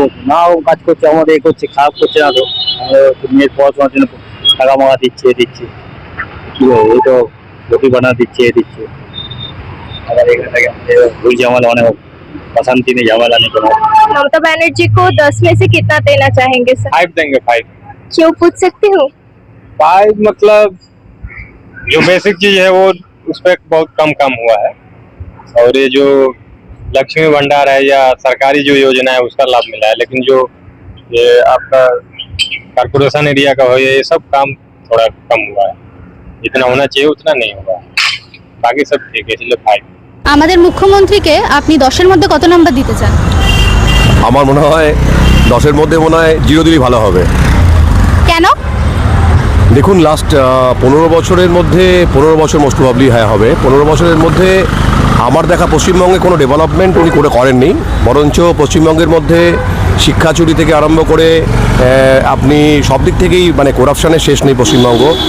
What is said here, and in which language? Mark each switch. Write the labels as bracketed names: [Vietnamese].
[Bangla] না ও কাজ করছে, আমাদের এ করছে, খারাপ করছে না তো। মেয়ের পড়াশোনার জন্য টাকা মাকা দিচ্ছে কি হবে, এই তো রুটি বানা দিচ্ছে আবার এখানে থেকে ভুল ঝামেলা অনেক অশান্তি নেই, ঝামেলা নেই কোনো। [Hindi] ममता बनर्जी को 10 में से कितना देना चाहेंगे सर? 5 देंगे 5। क्यों पूछ सकती हूँ? 5 मतलब जो बेसिक चीज है वो उस पर बहुत कम हुआ है, और ये जो लक्ष्मी भंडार है या सरकारी जो योजना है उसका लाभ मिला है, लेकिन जो ये आपका कारपोरेशन एरिया का हो ये सब काम थोड़ा कम हुआ है, जितना होना चाहिए उतना नहीं हुआ है। बाकी सब ठीक है, इसलिए 5। [Bangla] আমাদের মুখ্যমন্ত্রীকে আপনি 10-এর মধ্যে কত নাম্বার দিতে চান? আমার মনে হয় 10-এর মধ্যে 0 দিলেই ভালো হবে। কেন? দেখুন লাস্ট 15 বছরের মধ্যে 15 বছর মোস্ট প্রবাবলি হবে 15 বছরের মধ্যে আমার দেখা পশ্চিমবঙ্গে কোনো ডেভেলপমেন্ট উনি করেননি, বরঞ্চ পশ্চিমবঙ্গের মধ্যে শিক্ষা চুরি থেকে আরম্ভ করে আপনি সব দিক থেকেই মানে করাপশানের শেষ নেই পশ্চিমবঙ্গ।